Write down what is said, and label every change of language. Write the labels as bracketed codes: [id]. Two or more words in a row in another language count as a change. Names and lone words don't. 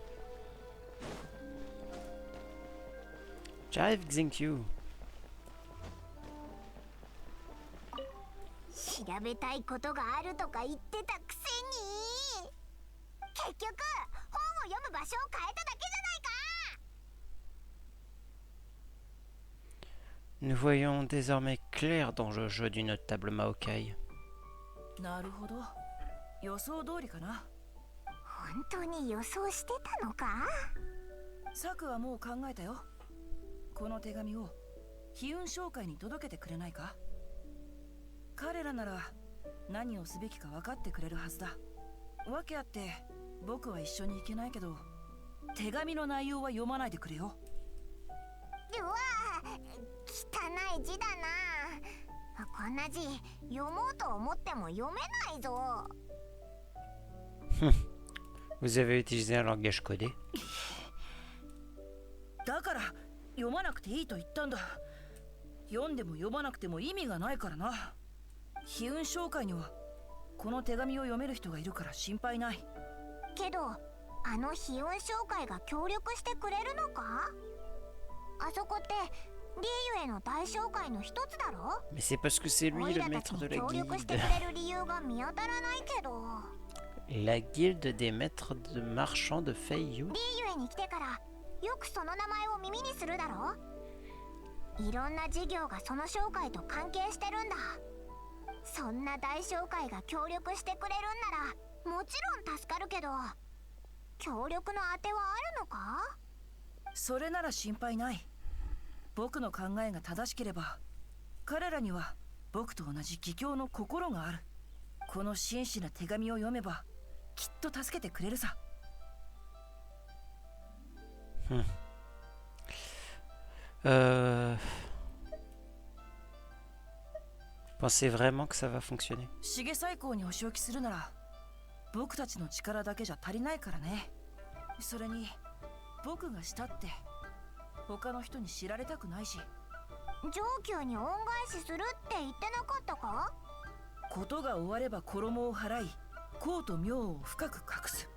[fr] J'arrive, Xingqiu. [ja] 調べたいことがあるとか言ってたくせに、結局本を読む場所を変えただけじゃないか。 [fr] Nous voyons désormais clair dans le jeu du notable Maokai. [ja] なるほど。予想通りかな。本当に予想してたのか？サクはもう考えたよ。この手紙を悲運商会に届けてくれないか？彼らなら何をすべきか分かってくれるはずだ。わけあって僕は一緒に行けないけど、手紙の内容は読まないでくれよ。うわ、汚い字だな。こんな字読もうと思っても読めないぞ。 [fr] Vous avez utilisé un langage codé? [ja] だから読まなくていいと言ったんだ。読んでも読まなくても意味がないからな。悲運商会にはこの手紙を読める人がいるから心配ない。けどあの悲運商会が協力してくれるのか？あそこってリーユへの大商会の一つだろ？ [fr] Mais c'est parce que c'est lui le maître de la [ja] 協力してく [fr] guilde. [ja] れる理由が見当たらないけど。 [fr] La guilde des maîtres de marchands de Feiyu. [ja] リーユへに来てからよくその名前を耳にするだろ？いろんな事業がその商会と関係してるんだ。そんな大商会が協力してくれるんならもちろん助かるけど、協力のあてはあるのか？それなら心配ない。僕の考えが正しければ彼らには僕と同じ義教の心がある。この真摯な手紙を読めばきっと助けてくれるさ。 [fr] Pensez vraiment que ça va fonctionner? [ja] 重最高にお仕置きするなら僕たちの力だけじゃ足りないからね。それに僕がしたって他の人に知られたくないし。上級に恩返しするって言ってなかったか？ことが終われば衣を払い公と名を深く隠す。